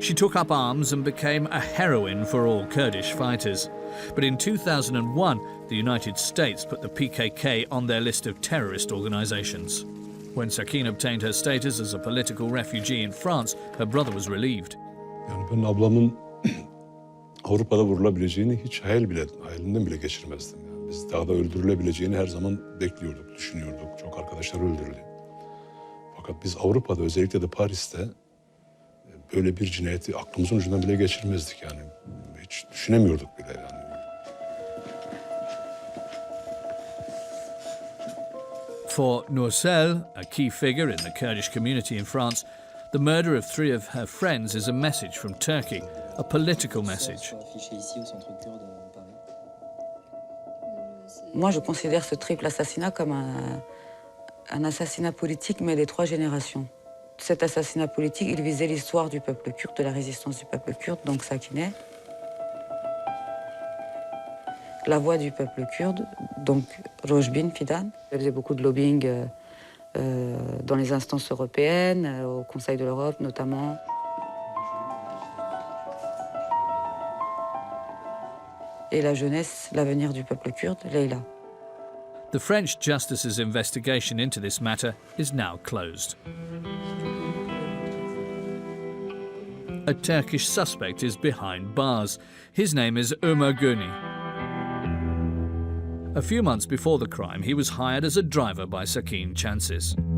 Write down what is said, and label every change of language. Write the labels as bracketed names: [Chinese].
[English] She took up arms and became a heroine for all Kurdish fighters. But in 2001, the United States put the PKK on their list of terrorist organizations. When Sakine obtained her status as a political refugee in France, her brother was relieved. [Turkish] Yani ben ablamın Avrupa'da vurulabileceğini hiç hayalinden bile geçirmezdim. Yani biz dağda öldürülebileceğini her zaman bekliyorduk, düşünüyorduk. Çok arkadaşlar öldürüldü. Fakat biz Avrupa'da, özellikle de Paris'te böyle bir cinayeti aklımızın ucundan bile geçirmezdik yani. Hiç düşünemiyorduk bile yani. [English] For Nursel, a key figure in the Kurdish community in France, the murder of 3 of her friends is a message from Turkey, a political message. [French] Moi, je considère ce triple assassinat comme un assassinat politique, mais des 3 générations. Cet assassinat politique, il visait l'histoire du peuple kurde, de la résistance du peuple kurde, donc Sakine. La voix du peuple kurde, donc Rojbin Fidan. Elle faisait beaucoup de lobbying dans les instances européennes, au Conseil de l'Europe notamment. Et la jeunesse, l'avenir du peuple kurde, Leyla. [English] The French justice's investigation into this matter is now closed. A Turkish suspect is behind bars. His name is Omer Guney. A few months before the crime, he was hired as a driver by Sakine Cansiz.